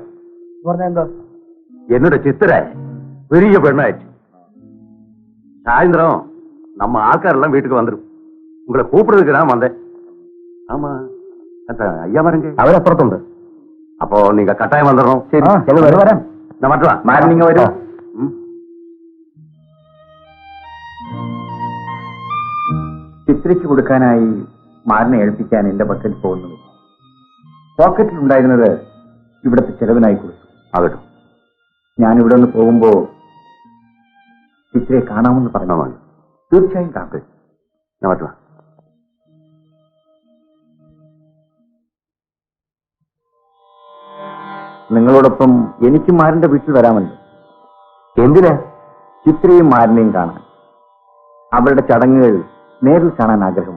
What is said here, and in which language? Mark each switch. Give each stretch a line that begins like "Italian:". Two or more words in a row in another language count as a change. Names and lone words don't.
Malayalam: എന്താ?
Tamil: എന്നോட சித்திர பெரிய பெண்ணாயிடுச்சு. சாயந்தரம் நம்ம ஆட்காரெல்லாம் வீட்டுக்கு வந்துடும். உங்களை கூப்பிடுறதுக்கு நான் வந்தேன். ஆமா, ஐயா வரங்க.
Malayalam: അവരപ്പുറത്തുണ്ട്.
Tamil: அப்போ நீங்க கட்டாயம் வந்துடணும்.
Malayalam: ശരി, ഞങ്ങൾ വരാം.
Tamil: நான் மட்டும்
Malayalam: മാറി നിങ്ങൾ വരൂ. ചിത്രയ്ക്ക് കൊടുക്കാനായി മാറിനെ ഏൽപ്പിക്കാൻ എന്റെ പക്കൽ പോകുന്നത്. പോക്കറ്റിൽ ഉണ്ടായിരുന്നത് ഇവിടുത്തെ ചെലവിനായി കൊടുത്തു. ആകട്ടെ, ഞാൻ ഇവിടെ നിന്ന് പോകുമ്പോ ചിത്രയെ കാണാമെന്ന് പറഞ്ഞതാണ്. തീർച്ചയായും കാണട്ടെ.
Tamil: நான் மட்டும்
Malayalam: നിങ്ങളോടൊപ്പം എനിക്ക് മാറിന്റെ വീട്ടിൽ വരാമല്ലോ. എന്തിനാ? ചിത്രയും മാറിനെയും കാണാൻ. അവരുടെ ചടങ്ങുകൾ നേരിൽ കാണാൻ ആഗ്രഹമുണ്ട്.